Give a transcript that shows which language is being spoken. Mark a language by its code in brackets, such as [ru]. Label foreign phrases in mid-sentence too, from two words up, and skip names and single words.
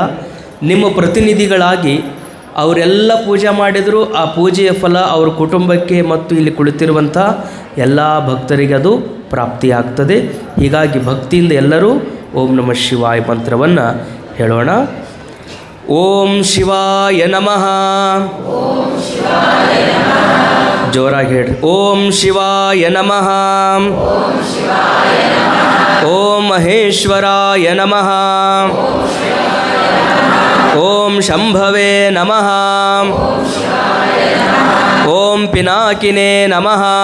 [kn] ನಿಮ್ಮ ಪ್ರತಿನಿಧಿಗಳಾಗಿ ಅವರೆಲ್ಲ ಪೂಜೆ ಮಾಡಿದರೂ ಆ ಪೂಜೆಯ ಫಲ ಅವ್ರ ಕುಟುಂಬಕ್ಕೆ ಮತ್ತು ಇಲ್ಲಿ ಕುಳಿತಿರುವಂಥ ಎಲ್ಲ ಭಕ್ತರಿಗೆ ಅದು ಪ್ರಾಪ್ತಿಯಾಗ್ತದೆ. ಹೀಗಾಗಿ ಭಕ್ತಿಯಿಂದ ಎಲ್ಲರೂ [sa] ॐ नमः शिवाय [kn] ಮಂತ್ರವನ್ನು ಹೇಳೋಣ. [sa] ॐ शिवाय नमः. [kn] ಜೋರಾಗಿ ಹೇಳ್ರಿ. [sa] ॐ शिवाय नमः. ॐ महेश्वराय नमः. ॐ शंभवे नमः. ॐ पिनाकिने नमः.